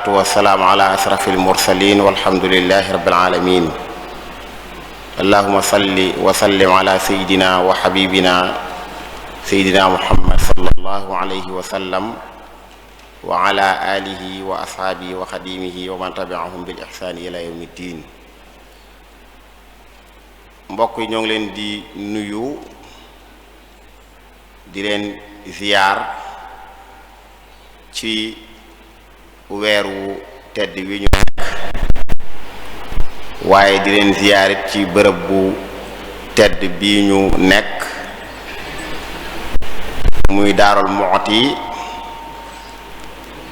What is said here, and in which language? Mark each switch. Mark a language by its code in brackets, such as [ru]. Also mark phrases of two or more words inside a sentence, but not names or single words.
[ar] والسلام على أشرف المرسلين والحمد لله رب العالمين اللهم صل وسلم على سيدنا وحبيبنا سيدنا محمد صلى الله عليه وسلم وعلى آله وأصحابه وخديمه ومن تبعهم بالإحسان إلى يوم الدين [wo] mbokk yi ñoo ngi leen di nuyu di leen ziyaar ci weeru tedd wi ñu nekk waaye di leen ziyaarit ci bërëb bu tedd bi ñu nekk muy Daarul Muxti